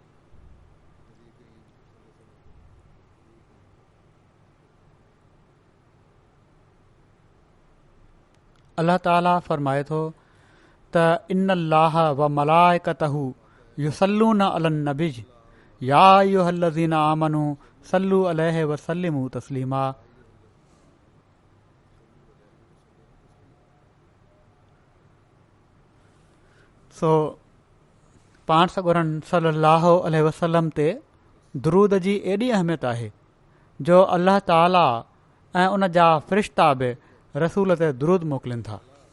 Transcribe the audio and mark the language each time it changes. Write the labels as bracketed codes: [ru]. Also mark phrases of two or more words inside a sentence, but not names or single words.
[sd] अल्लाह ताला फ़रमाए थो त [ar] إن الله وملائكته يصلون على النبي يا أيها الذين آمنوا صلوا عليه وسلموا تسليما. [sd] सो पाण सॻोरनि सलाहु वसलम ते दरूद जी एॾी अहमियत आहे जो अल्लाह ताला ऐं उन जा फ़रिश्ता बि रसूल ते दरूद मोकिलीनि था।